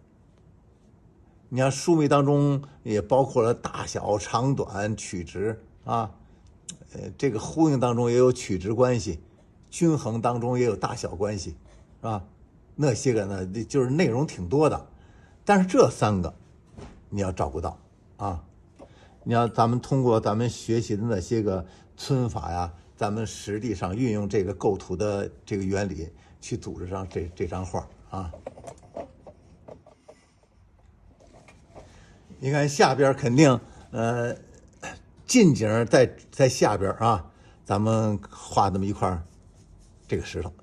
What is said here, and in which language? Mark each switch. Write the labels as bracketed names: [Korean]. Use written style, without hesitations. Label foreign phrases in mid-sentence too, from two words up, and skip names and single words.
[Chinese] 你看疏密當中也包括了大小、長短、曲直啊，這個呼應當中也有曲直關係，均衡當中也有大小關係，是吧？那些個呢，就是內容挺多的，但是這三個你要照顧到啊！你要咱們通過咱們學習的那些個皴法呀，咱們實際上運用這個構圖的這個原理去組織上這張畫啊。你看下邊肯定近景在下邊啊，咱們畫這麼一塊這個石頭。